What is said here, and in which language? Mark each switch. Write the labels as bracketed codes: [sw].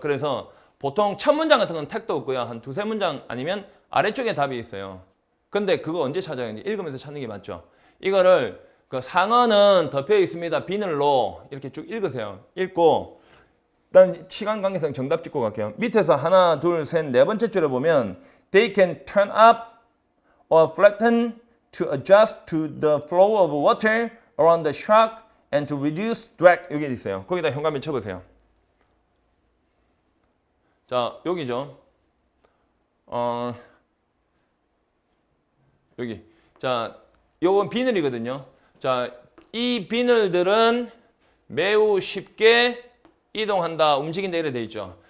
[ko] 그래서 보통 첫 문장 같은 건 택도 없고요. 한 두세 문장 아니면 아래쪽에 답이 있어요. 근데 그거 언제 찾아야 되는지 읽으면서 찾는 게 맞죠. 이거를 그 상어는 덮여 있습니다. 비늘로 이렇게 쭉 읽으세요. 읽고 일단 시간 관계상 정답 찍고 갈게요. 밑에서 하나, 둘, 셋, 네 번째 줄에 보면 [en] They can turn up or flatten to adjust to the flow of water around the shark and to reduce drag. [ko] 여기 있어요. 거기다 현관면 쳐보세요. 자, 여기죠. 여기. 자, 요건 비늘이거든요. 자, 이 비늘들은 매우 쉽게 이동한다, 움직인다 이래 돼 있죠.